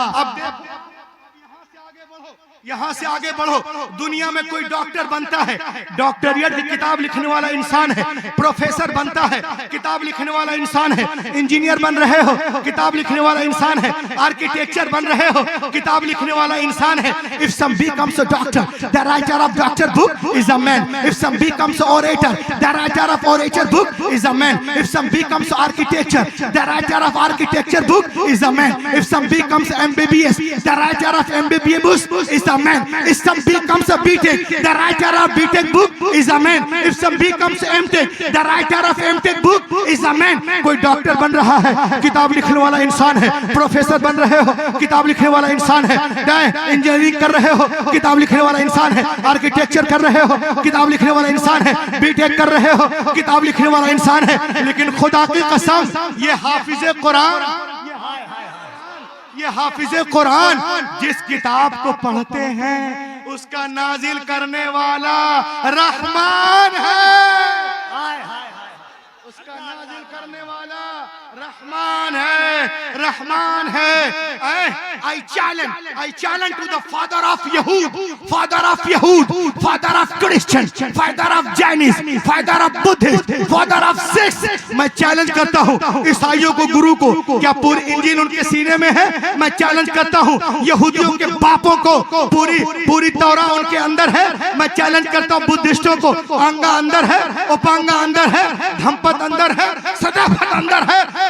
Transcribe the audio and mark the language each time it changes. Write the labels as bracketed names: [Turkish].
[Hindi] अब यहाँ से आगे बढ़ो, दुनिया में कोई डॉक्टर बनता है, डॉक्टरियत की किताब लिखने वाला इंसान है, प्रोफेसर बनता है, किताब लिखने वाला इंसान है, इंजीनियर बन रहे हो, किताब लिखने वाला इंसान है, आर्किटेक्चर बन रहे हो, किताब लिखने वाला इंसान है। [English] If some becomes a doctor, the writer of doctor book is a man. If some becomes an orator, the writer of orator book is a man. If some becomes architecture, the writer of architecture book is a man. If some becomes MBBS, the writer of MBBS book is a a man. If some becomes a BTech, the writer of BTech book is a man. If some becomes MTech, the writer of MTech book is a man. [Hindi] कोई doctor बन रहा है, किताब लिखने वाला इंसान है. Professor बन रहे हो, किताब लिखने वाला इंसान है. इंजीनियरिंग कर रहे हो, किताब लिखने वाला इंसान है. आर्किटेक्चर कर रहे हो, किताब लिखने वाला इंसान है. बीटेक कर रहे हो, किताब लिखने वाला इंसान है. लेकिन खुदा की कसम, ये हाफिज़े कुरान, ये हाफिज़े कुरान जिस किताब को पढ़ते हैं उसका नाजिल करने वाला रहमान है. उसका नाजिल करने वाला रहमान है, रहमान है. [English] I challenge to the father of Yahud, father of Yahud, father of Christian, father of Jainism, father of Buddhist, father of Sikhs. [Hindi] मैं चैलेंज करता हूँ ईसाइयों को, गुरु को, क्या पूरी इंजीन उनके सीने में है? मैं चैलेंज करता हूँ यहूदियों के बापों को, पूरी तौरा उनके अंदर है. मैं चैलेंज करता हूँ बुद्धिस्टों को, अंगा अंदर है, उपांगा अंदर है, धम्पत अंदर है, सदाफत अंदर है.